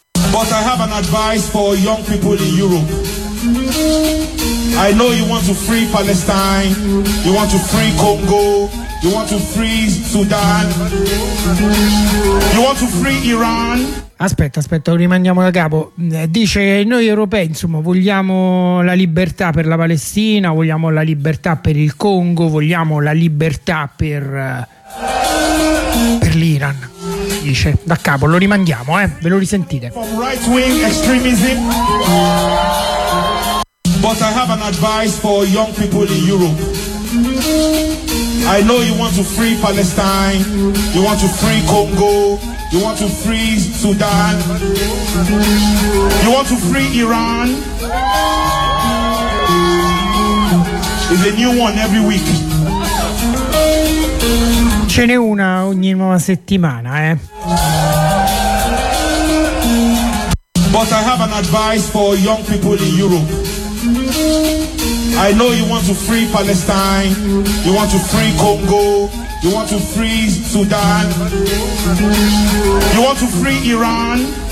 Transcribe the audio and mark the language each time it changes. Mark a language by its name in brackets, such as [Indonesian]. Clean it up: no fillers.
[English] But I have an advice for young people in Europe. I know you want to free Palestine, you want to free Congo, you want to free Sudan, you want to free Iran. [Italian] Aspetta, rimandiamo da capo. Dice che noi europei, insomma, vogliamo la libertà per la Palestina, vogliamo la libertà per il Congo, vogliamo la libertà per l'Iran. Dice da capo, lo rimandiamo, ve lo risentite. [English] From right-wing extremism. But I have an advice for young people in Europe. I know you want to free Palestine, you want to free Congo, you want to free Sudan, you want to free Iran. It's a new one every week. [Italian] Ce n'è una ogni nuova settimana, [English] But I have an advice for young people in Europe. I know you want to free Palestine, you want to free Congo, you want to free Sudan, you want to free Iran.